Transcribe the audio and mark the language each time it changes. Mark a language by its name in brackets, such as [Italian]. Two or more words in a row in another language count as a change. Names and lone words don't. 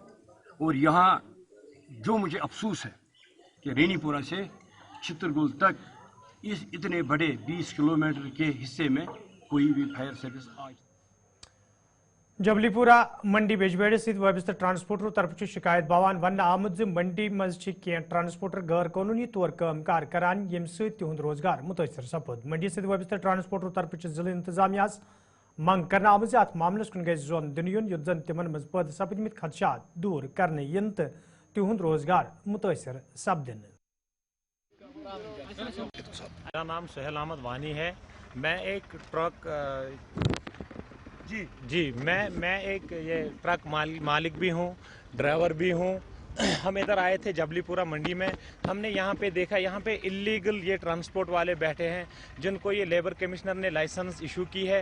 [Urdu] اور یہاں جو مجھے افسوس ہے کہ رینی پورہ سے چترگل تک اس اتنے بڑے 20 کلومیٹر کے حصے میں کوئی بھی فائر سروس آج [Kashmiri] جبلی پورہ منڈی بیجبیڑ ست وابستہ ٹرانسپورٹر طرف شکایت باوان ون آمد منڈی مز کی ٹرانسپورٹر غیر قانونی طور کام کار کران یم ست تہد روزگار متاثر سپد. منڈی ست وابستہ ٹرانسپورٹر طرف ضلع انتظامیہ منگ کرنا آمز ات معاملس کن گژھِ زون دن یُن یُتھ زن تمن مز پٲدٕ سپدمت خدشات دور کرنے ین تو تہد روزگار متاثر سپدن. [Urdu] میرا نام سہیل احمد وانی ہے. میں ایک ٹرک میں ایک یہ ٹرک مالک بھی ہوں، ڈرائیور بھی ہوں. ہم ادھر آئے تھے جبلی پورہ منڈی میں. ہم نے یہاں پہ دیکھا یہاں پہ اللیگل یہ ٹرانسپورٹ والے بیٹھے ہیں جن کو یہ [English] labour commissioner [Urdu] نے [English] license issue [Urdu] کی ہے.